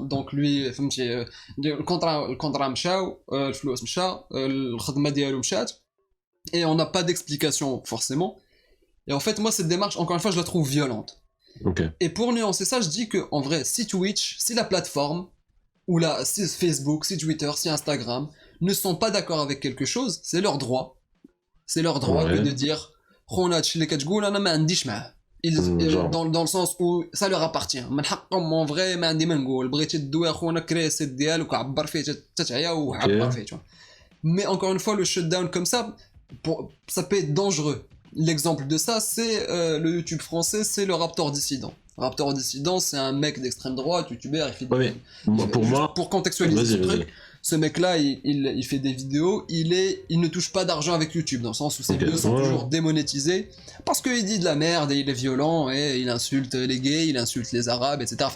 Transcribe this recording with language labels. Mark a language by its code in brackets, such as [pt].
[fr] Donc lui, le contrat [ar] مشاو, الفلوس مشا, الخدمة ديالو مشات. [fr] Et on n'a pas d'explication forcément. Et en fait, moi, cette démarche, encore une fois, je la trouve violente. Okay. Et pour nuancer ça, je dis que en vrai, si Twitch, si la plateforme, si Facebook, si Twitter, si Instagram ne sont pas d'accord avec quelque chose, c'est leur droit. C'est leur droit que de dire dans le sens où ça leur appartient. [ar] من حقهم [fr] en vrai [ar] ما عندي ما نقول بغيتي تدوي اخونا كري سيت ديالك وعبر فيه تتعيا وعبر فيه. [fr] Mais encore une fois, le shutdown comme ça, ça peut être dangereux. L'exemple de ça, c'est le YouTube français, c'est le Raptor Dissident. Raptor Dissident, c'est un mec d'extrême droite, youtubeur, il fait pour moi, pour contextualiser ce truc, ce mec-là, il fait des vidéos, il ne touche pas d'argent avec YouTube, dans le sens où ses vidéos sont toujours démonétisées, parce qu'il dit de la merde et il est violent et il insulte les gays, il insulte les arabes, etc.